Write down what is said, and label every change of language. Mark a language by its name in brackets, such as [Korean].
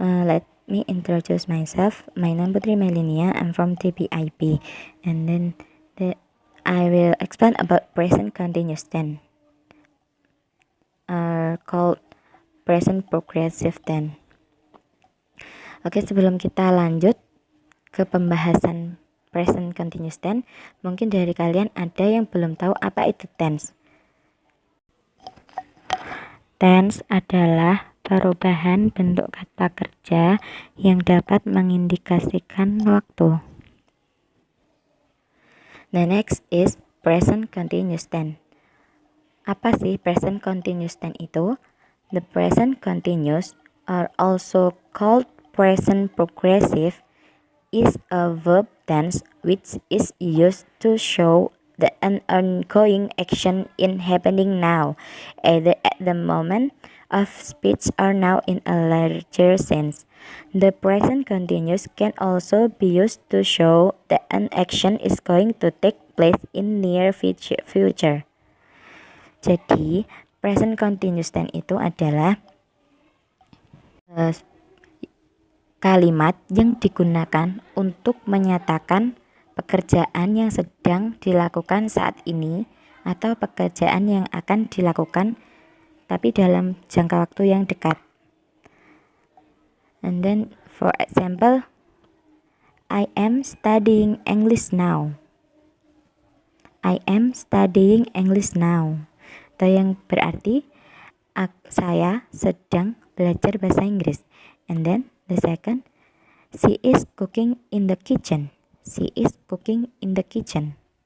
[English] Let me introduce myself. My name Putri Melinia. I'm from TPIP. And then I will explain about present continuous tense, called present progressive tense. [Indonesian] Oke, sebelum kita lanjut ke pembahasan present continuous tense, mungkin dari kalian ada yang belum tahu apa itu tense. Tense adalah perubahan bentuk kata kerja yang dapat mengindikasikan waktu. [English] The next is present continuous tense. [Indonesian] Apa sih [English] present continuous tense itu? The present continuous, are also called present progressive, is a verb tense which is used to show that an ongoing action is happening now, either at the moment of speech or now in a larger sense. The present continuous can also be used to show that an action is going to take place in near future. [Indonesian] Jadi, present continuous tense itu adalah kalimat yang digunakan untuk menyatakan pekerjaan yang sedang dilakukan saat ini atau pekerjaan yang akan dilakukan tapi dalam jangka waktu yang dekat. [English] And then for example, I am studying English now. I am studying English now. [Indonesian] Atau yang berarti saya sedang belajar bahasa Inggris. [English] And then the second, she is cooking in the kitchen. She is cooking in the kitchen.